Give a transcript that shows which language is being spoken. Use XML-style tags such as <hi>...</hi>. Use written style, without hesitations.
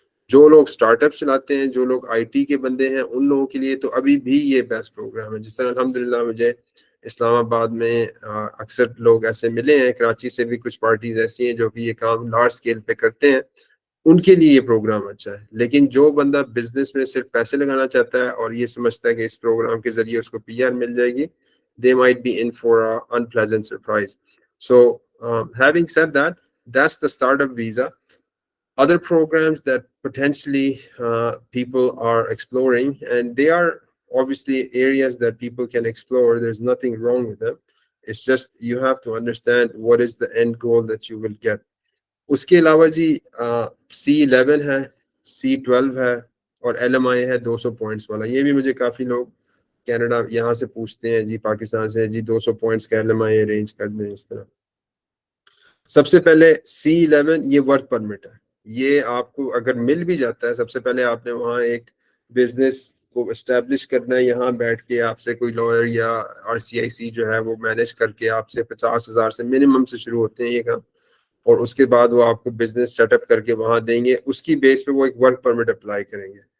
<hi>जो लोग स्टार्टअप चलाते हैं, जो लोग आईटी के बंदे हैं, उन लोगों के लिए तो अभी भी ये बेस्ट प्रोग्राम है। जिस तरह अल्हम्दुलिल्लाह मुझे इस्लामाबाद में अक्सर लोग ऐसे मिले हैं, कराची से भी कुछ पार्टीज ऐसी हैं जो कि ये काम लार्ज स्केल पे करते हैं, उनके लिए ये प्रोग्राम अच्छा है। लेकिन जो बंदा बिजनेस में सिर्फ पैसे लगाना चाहता है और ये समझता है कि इस प्रोग्राम के जरिए उसको पीआर मिल जाएगी,</hi> <en>they might be in for an unpleasant surprise. So, having said that, that's the startup visa. Other programs that potentially people are exploring, and they are obviously areas that people can explore. There's nothing wrong with them. It's just you have to understand what is the end goal that you will get.</en> <hi>उसके अलावा जी C11 है, C12 है, और LMI है 200 points वाला। ये भी मुझे काफ़ी लोग कनाडा यहाँ से पूछते हैं जी, पाकिस्तान से जी 200 पॉइंट्स का LMI अरेंज कर दें इस तरह। सबसे पहले C11 ये वर्क परमिट है, ये आपको अगर मिल भी जाता है, सबसे पहले आपने वहाँ एक बिजनेस को एस्टेब्लिश करना है, यहाँ बैठ के आपसे कोई लॉयर या RCIC जो है वो मैनेज करके आपसे 50,000 से मिनिमम से शुरू होते हैं ये काम, और उसके बाद वो आपको बिजनेस सेटअप करके वहां देंगे, उसकी बेस पे वो एक वर्क परमिट अप्लाई करेंगे।</hi>